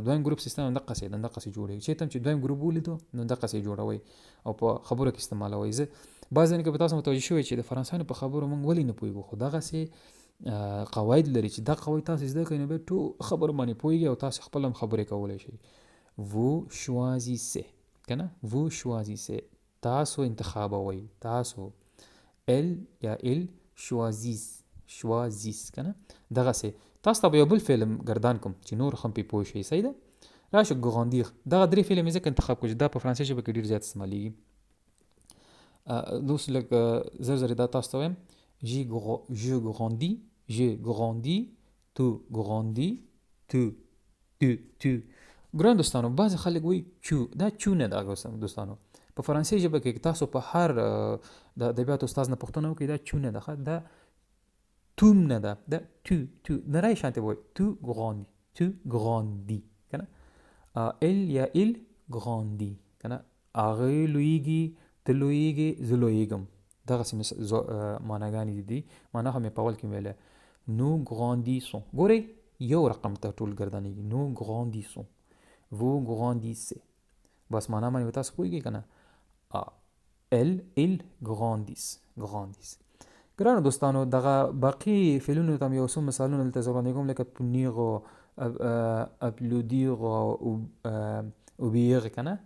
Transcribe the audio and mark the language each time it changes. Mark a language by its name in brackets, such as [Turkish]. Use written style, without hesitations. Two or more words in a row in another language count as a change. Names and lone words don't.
[Pashto] دویم ګروپ سیستم هم دقسې جوړوي. چېرته هم چې دویم ګروپ ولیدو نو دقسې جوړوئ او په خبرو کې استعمالوئ. زه بعض ځینې کې به تاسو متوجه شوئ چې د فرانسویانو په خبرو موږ ولې نه پوهېږو، خو دغسې قواعد لري چې دا قواعد تاسو زده کړئ نو بیا ټول خبرو باندې پوهېږئ او تاسو خپل هم خبرې کولی شئ. [French] vous choisissez [Pashto] که نه، [French] vous choisissez [Pashto] تاسو انتخابوئ، تاسو [French] il ou elle choisit [Pashto] که نه. دغسې تاسو ته به یو بل فعل ګردان کوم چې نور هم پې پوه شئ، صحیح ده. راشه ګراندیر، دغه درې فعل مې ځکه انتخاب کړو چې دا په فرانسوي ژبه کې ډېر زیات استعمالېږي. دوس لږ زر دا تاسو ته وایم. [French] je grandis tu grandis tu. [Pashto] ګران دوستانو بعضې خلک وایي چو، دا چو نه ده دوستانو. په فرانسوي ژبه کې تاسو په هر د ادبیاتو استاد نه پوښتنه وکړئ دا چو نه ده، دا توم نه ده، دا تو نری شانتې وایي. [French] tu grandis [Pashto] که نه. [French] il ou elle grandit [Pashto] که نه، هغې لویږي، ته لویږې، زه لویږم. دغسې معناګانې دي. معنا هم یې په اول کې ویلی. [French] nous grandissons [Pashto] ګورئ یو رقم ته ټول ګردانېږي. [French] nous grandissons, vous grandissez. [Pashto] بس معنا باندې تاسو پوهېږئ که نه. [French] ال grandissent. [Pashto] ګرانو دوستانو دغه باقي فعلونو ته هم یو څو مثالونه دلته زه وړاندې کوم، لکه پونیغ، اپلودیغ، اوبیغ که نه.